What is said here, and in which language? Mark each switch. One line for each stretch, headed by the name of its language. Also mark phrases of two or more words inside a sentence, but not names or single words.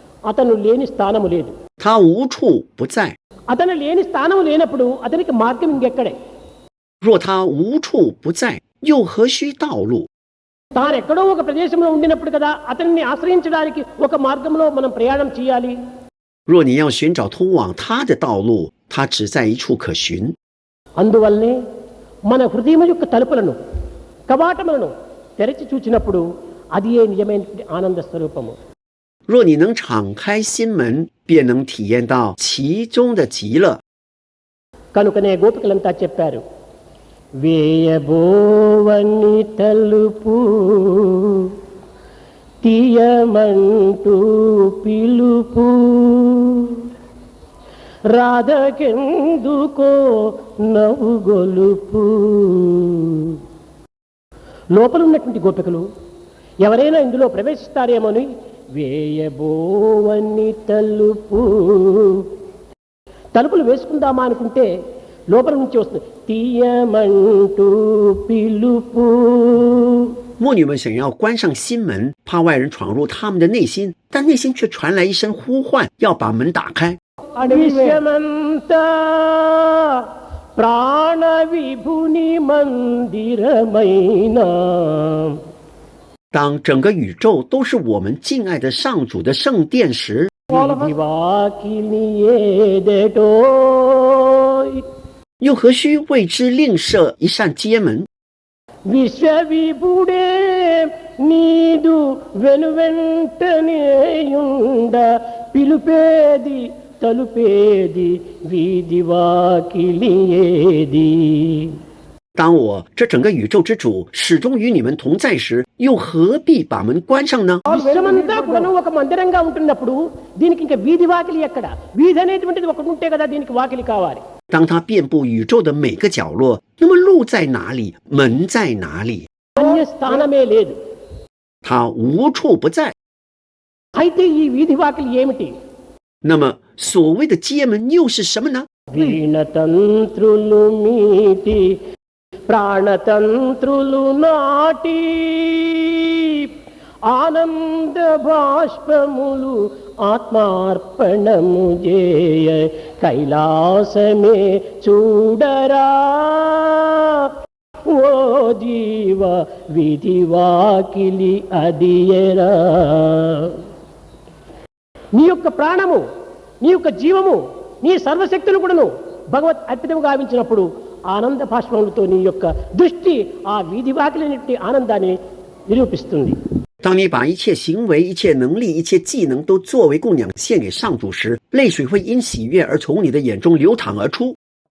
Telugu: అతను లేని స్థానము లేదు.
Chinese: 他无处不在。
Telugu: అతను లేని స్థానం లేనప్పుడు అతనికి మార్గం ఇంకెక్కడే?
Chinese: 若他无处不在，又何须道路？
Telugu: తానెక్కడో ఒక ప్రదేశంలో ఉండినప్పుడు కదా అతన్ని ఆశ్రయించడానికి ఒక మార్గంలో మనం ప్రయాణం చేయాలి.
Chinese: 若你要寻找通往他的道路，他只在一处可寻。
Telugu: అందువల్లనే మన హృదయం యొక్క తలుపులను కవాటములను తెరచి చూచినప్పుడు అది ఏ నిజమైన ఆనంద స్వరూపము.
Chinese: 若你能敞开心门，便能体验到其中的极乐。
Telugu: కనుకనే గోపికలంతా చెప్పారు, వేయబోవని తలుపు తీయమంటూ పిలుపు రాధకెందుకో నవ్వుగొలుపు. లోపల ఉన్నటువంటి గోపికలు ఎవరైనా ఇందులో ప్రవేశిస్తారేమోని వేయబోవని తలుపు, తలుపులు వేసుకుందామా అనుకుంటే లోపల నుంచి వస్తుంది తీయమంటూ పిలుపు.
Chinese: 魔女们想要关上心门，怕外人闯入他们的内心，但内心却传来一声呼唤，要把门打开。
Telugu: విశ్వమంతా ప్రాణ విభుని మందిరమైన.
Chinese: 当整个宇宙都是我们敬爱的上主的圣殿时，
Telugu: వీధివాకిలి ఏదెటో,
Chinese: 又何须为之另设一扇街门？
Telugu: విశ్వవిభుడే నీదు వెనువెంటనేయుండ పిలుపేది తలుపేది వీధివాకిలి ఏది.
Chinese: 当我这整个宇宙之主始终与你们同在时，又何必把门关上呢？
Telugu: విశ్వమంతా కూడా ఒక మందిరంగా ఉంటున్నప్పుడు దీనికి ఇంకా వీధి వాకిలి ఎక్కడ? వీధి అనేటువంటిది ఒకటి ఉంటే కదా దీనికి వాకిలి కావాలి.
Chinese: 当它遍布宇宙的每个角落，那么路在哪里？门在哪里？
Telugu: అన్య స్థానమే లేదు.
Chinese: 它无处不在。
Telugu: అయితే ఈ వీధి వాకిలి ఏమిటి?
Chinese: 那么所谓的街门又是什么呢？
Telugu: వీణతంత్రులు మీటి ప్రాణతంత్రులు నాటి ఆనంద బాష్పములు ఆత్మార్పణము చేయ కైలాసమే చూడరా ఓ జీవ విధి వాకిలి అదియరా. నీ యొక్క ప్రాణము, నీ యొక్క జీవము, నీ సర్వశక్తులు కూడాను భగవత్ అర్పితము గావించినప్పుడు ఆనంద భాష్పములతో నీ యొక్క దృష్టి ఆ వీధి వాకిలినట్టి ఆనందాన్ని నిరూపిస్తుంది.
Chinese: 当你把一切行为、一切能力、一切技能都作为供养献给上主时，泪水会因喜悦而从你的眼中流淌而出。